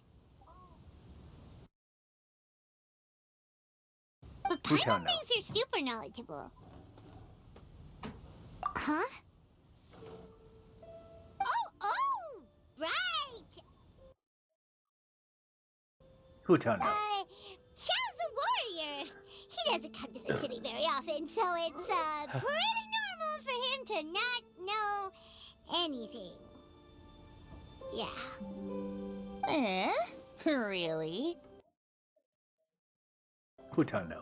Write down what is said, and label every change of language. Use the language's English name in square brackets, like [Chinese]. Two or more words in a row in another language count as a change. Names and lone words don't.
[English] But Paimon thinks you're super knowledgeable. Huh? Oh, right! Hu Tao no. Xiao's a warrior. He doesn't come to the city very often, so it's, pretty normal for him to not know anything. Yeah. Really? Hu Tao no.